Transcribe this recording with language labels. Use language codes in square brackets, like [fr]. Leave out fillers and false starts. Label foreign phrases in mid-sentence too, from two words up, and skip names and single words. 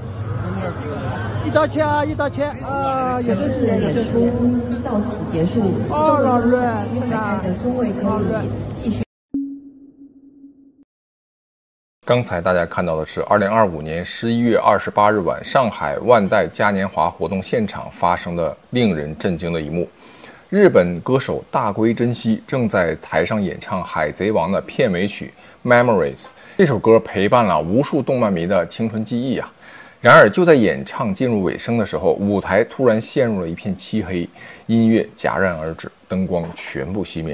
[zh] 一刀切啊，一刀切啊！有生之年，有生之年。到此結束。哦，老陸，真的。中衛可以繼續。剛才大家看到的是2025年11月28日晚上海萬代嘉年華活動現場發生的令人震驚的一幕。日本歌手大龜真希正在台上演唱《海賊王》的片尾曲《Memories》。這首歌陪伴了無數動漫迷的青春記憶啊！然而就在演唱進入尾聲的時候，舞台突然陷入了一片漆黑，音樂戛然而止，燈光全部熄滅。